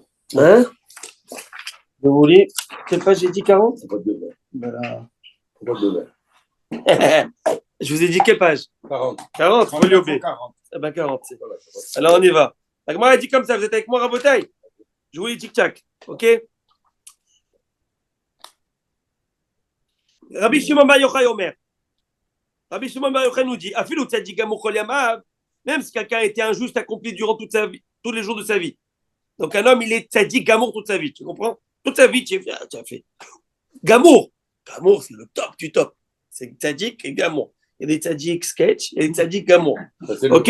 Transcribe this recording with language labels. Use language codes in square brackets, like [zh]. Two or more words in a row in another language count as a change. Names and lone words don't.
[fr] Hein? Je vous lis. Quelle page j'ai dit 40? C'est pas de verre. Voilà. Pas de verre. Je vous ai dit quelle page? 40. 40, faut l'oublier. 40. Eh ben 40, c'est. Voilà, Alors on y va. La Gemara a dit comme ça, vous êtes avec moi, Rabotaï? Je vous lis tic-tac, ok? Rabbi Shimon Bar Yochai Omer. Rabbi Shimon Bar Yochai nous dit, [he] אפילו צדיק גמור כל ימיו, [fr] même si quelqu'un était injuste accompli durant toute sa vie, tous les jours de sa vie. Donc un homme, il est [he] צדיק גמור [fr] toute sa vie, tu comprends? Toute sa vie, tu as fait. Gamour. Gamour, c'est le top du top. C'est tzadik et gamour. Il y a des tzadik sketch et des tzadik gamour. Ok?